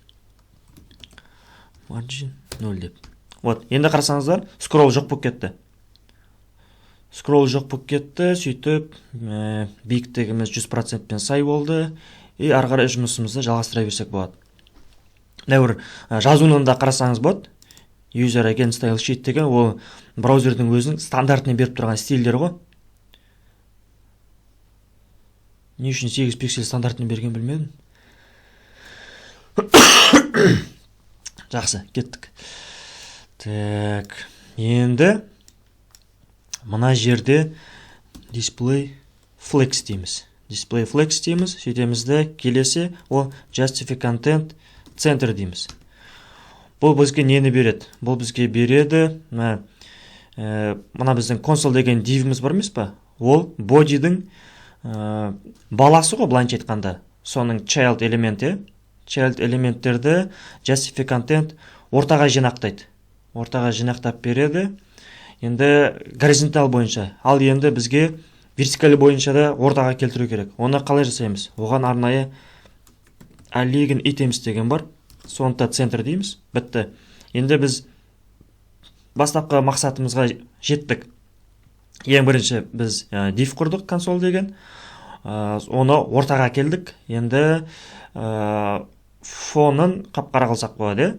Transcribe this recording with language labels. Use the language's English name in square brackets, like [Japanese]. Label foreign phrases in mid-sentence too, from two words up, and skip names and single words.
[Kazakh] Margin 0 деп. Вот, енді қарасаңыздар, скролл жоқ болып кетті. Скролл жоқ болып кетті, сөйтіп биіктігіміз 100%-пен сай болды. И ары қарай жұмысымызды жалғастыра берсек болады. Нәуір жазуынан да қарасаңыз болады. [English] User again style sheet [Kazakh] деген ол браузердің өзінің стандартын беріп тұрған стильдер ғой. Не үшін 8 пиксель стандартын берген білмедім. Жақсы, кеттік. Так, енді мына жерде [English] display flex [Kazakh] дейміз. [English] Display flex [Kazakh] дейміз. Сөйтемізді келесі ол [English] justify content center [Kazakh] дейміз. Бұл бізге нені береді? Бұл бізге береді, мына біздің console деген div-іміз бар емес па? Ол body'дің баласы ғой, былайынша айтқанда. Соның child элементі. Child элементтерді [English] justify content [Kazakh] ортаға жинақтайды. Ортаға жинақтап береді. Енді горизонталь бойынша. Ал енді бізге вертикаль бойынша да ортаға келтіру керек. Оны қалай жасаймыз? Оған арнайы [English] align items [Kazakh] деген бар. Сонда центр дейміз. Бітті. Енді біз бастапқы мақсатымызға жеттік. Ең бірінші біз div құрдық, консоль деген. Оны ортаға келдік. Енді фонын қап-қара қылсақ болады.